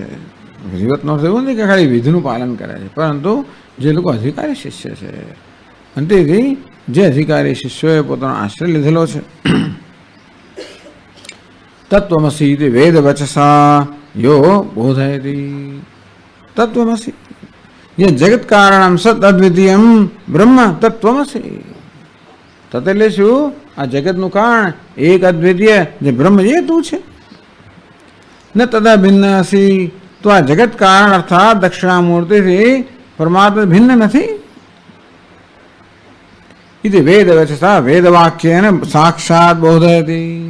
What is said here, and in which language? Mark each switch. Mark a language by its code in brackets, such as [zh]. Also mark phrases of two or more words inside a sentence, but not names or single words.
[gu] વિધિવતનો અર્થ એવું નથી કે ખાલી વિધિનું પાલન કરે છે, પરંતુ જે લોકો અધિકારી શિષ્ય છે. અને તેથી જે અધિકારી શિષ્યોએ પોતાનો આશ્રય લીધેલો છે. [sa] तत्वमसी वेद वचसा यो बोधयति. તત્વમસી ये जगत कारणम सत अद्वितीयम ब्रह्म तत्वमसी. [gu] તત એટલે શું? આ જગતનું કારણ એક અદ્વિતીય જે બ્રહ્મ એ તું છે. [sa] न तदा भिन्न असी. [gu] તો આ જગત કારણ અર્થાત દક્ષિણામૂર્તિથી પરમાત્મા ભિન્ન નથી. [sa] इति वेद वचसा वेदवाक्येन साक्षात बोधयति.